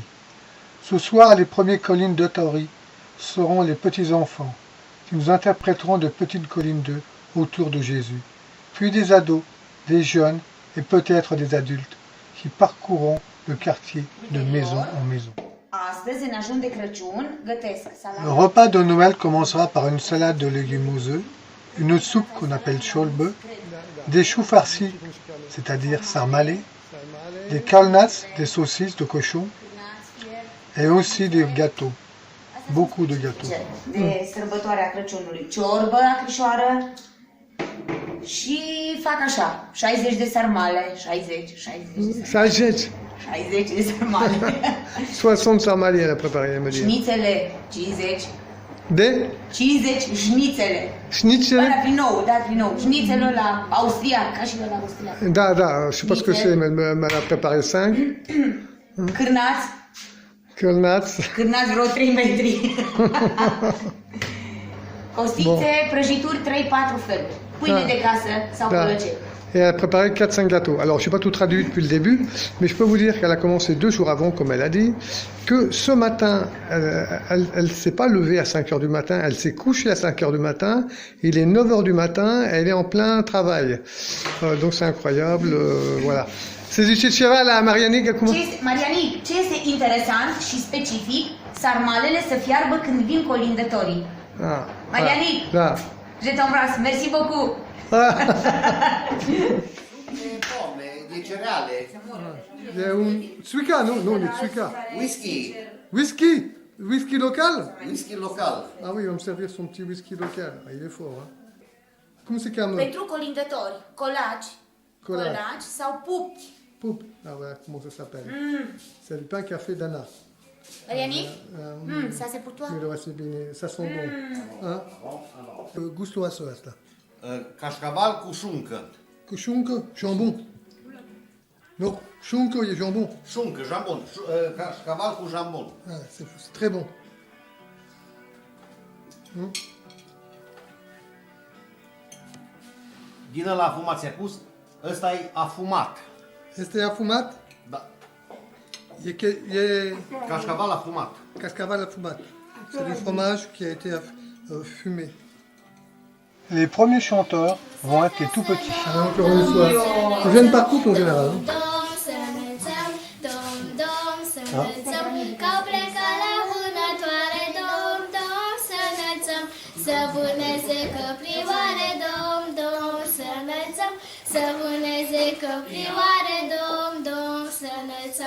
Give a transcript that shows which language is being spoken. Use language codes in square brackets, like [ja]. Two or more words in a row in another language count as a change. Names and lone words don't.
[fr] Ce soir, les premiers colindatori seront les petits-enfants qui nous interpréteront de petites collines d'œufs autour de Jésus, puis des ados, des jeunes et peut-être des adultes qui parcourront le quartier de maison en maison. [ro] Astăzi, în ajun de Crăciun, gătesc [fr] Le [ro] salată. [fr] repas de Noël commencera par une salade de légumes aux œufs, une soupe qu'on appelle cholbă, des choux farcis, c'est-à-dire sarmalés, des kalnats, des saucisses de cochon, et aussi des gâteaux, beaucoup de gâteaux. [ro] De sărbătoarea Crăciunului. Ciorbă, acrișoară și fac așa, 60 de sarmale, 60 de sarmale. 60. 60 de sarmale. [fr] 60 sarmales, elle a préparé, elle me dit. [ro] Șnițele, 50. De 50 șnițele. Schnitzel. Ăla prin nou, dat prin nou. Șnițelul la austriac, ca și la austriac. Da, da, [fr] je sais pas ce que c'est, mais elle m'en a préparé 5. [ro] Cârnați, Colnats. cârnați vreo 3 metri. Costițe, prăjituri, 3-4 feluri. Pâine de casă sau Da. pălăcei. [fr] Et elle a préparé 4-5 gâteaux. Alors, je n'ai pas tout traduit depuis le début, mais je peux vous dire qu'elle a commencé 2 jours avant, comme elle a dit, que ce matin, elle ne s'est pas levée à 5 heures du matin, elle s'est couchée à 5 heures du matin, il est 9 heures du matin, elle est en plein travail. Donc c'est incroyable, voilà. [ro] Se zice ceva la Marianic acum? Marianic, ce este interesant și specific, sarmalele să fiarbă când vin colindătorii. Ah, Marianic, da. [fr] je t'embrasse, merci beaucoup. [ro] Pome, di cereale. E un Suica, nu, nu, e Suica. Whisky. Whisky? Whisky local? Whisky local. [fr] Ah oui, il va me servir son petit whisky local. Ah, il est fort, hein. [ro] Cum se cheamă? Pentru colindători, colaci, Colaci. colaci sau pupti. Poupe. [fr] Ah ouais, comment ça s'appelle? C'est du pain café d'Anna. Marianic, ça c'est pour toi. Mais le reste est bien, ça sent bon. Hein? [ro] Gustoasă asta. Cașcaval cu șuncă. Cu șuncă? Jambon. Non, șuncă e jambon. Șuncă, jambon. Cașcaval cu jambon. [fr] Ah, c'est très bon. [ro] Din ăla afumat ți-a pus, ăsta e afumat. Este afumat? Da. E Cașcaval afumat. Cascaval afumat. [fr] C'est du fromage qui a été fumé. Les premiers chanteurs vont être les tout petits. Encore une fois. Ils viennent par couple en général. Hein. [ro] Să vâneze căprioare, dom, dom, să înălțăm. Să vâneze căprioare, dom, dom, să înălțăm.